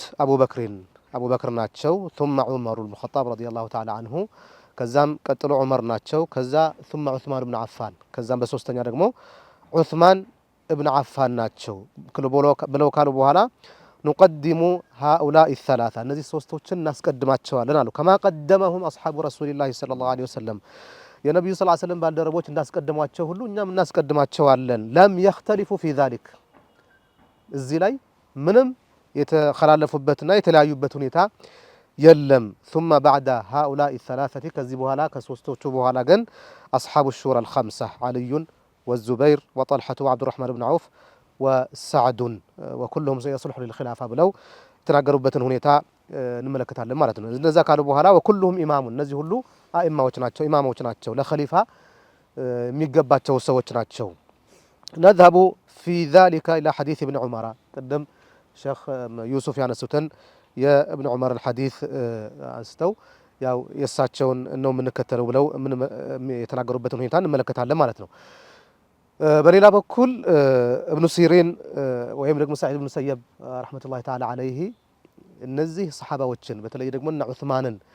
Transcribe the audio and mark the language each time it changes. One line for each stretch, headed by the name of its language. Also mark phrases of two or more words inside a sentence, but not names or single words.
Amharic: አቡበክር ናቸው። ثم ዑመር ብን ኸጣብ
Arabic: رضي الله تعالى عنه
Amharic: ከዛም ቀጥሎ ዑመር ናቸው። ከዛ ثم ዑስማን ብን አፋን ከዛም በሶስተኛ ደግሞ ዑስማን እብን አፋን ናቸው ብለው ካሉ በኋላ
Arabic: نقدم هؤلاء الثلاثة
Amharic: እነዚህ ሶስቶችን እናስቀድማቸዋለን አሉ።
Arabic: كما قدمهم أصحاب رسول الله صلى الله عليه وسلم
Amharic: የነቢዩ
Arabic: صلى الله عليه وسلم
Amharic: ባልደረቦች እንዳስቀድሟቸው ሁሉ እኛም እናስቀድማቸዋለን።
Arabic: لم يختلفوا في ذلك
Amharic: እዚህ ላይ ምንም የተኸላለፉበትና የተለያዩበት ሁኔታ የለም።
Arabic: ثم بعد هؤلاء الثلاثة
Amharic: ከዚህ በኋላ ከሶስቶቹ በኋላ ግን
Arabic: أصحاب الشورى الخمسة علي والزبير وطلحة وعبد الرحمن بن عوف وسعد وكلهم يصلح للخلافة
Amharic: ብለው የተናገሩበትን ሁኔታ እንመለከታለን ማለት ነው። እነዛ ካሉ በኋላ وكلهم ኢማሙ እነዚህ ሁሉ አኢማዎች ናቸው፣ ኢማሞች ናቸው፣ ለኸሊፋ የሚገባቸው ሰዎች ናቸው።
Arabic: نذهب في ذلك إلى حديث ابن عمر قدم
Amharic: ሼኽ ዩሱፍ ያነሱትን የእብን ዑመርን ሐዲስ አንስተው ያው የእሳቸውን ነው የምንከተለው ብለው የተናገሩበትን ሁኔታ እንመለከታለን ማለት ነው። በሌላ በኩል እብኑ ሲሪን ወይም ደግሞ ሰዒድ ብን ሙሰየብ
Arabic: رحمة الله تعالى عليه
Amharic: እነዚህ ሰሓባዎችን በተለይ ደግሞ እነ ዑስማንን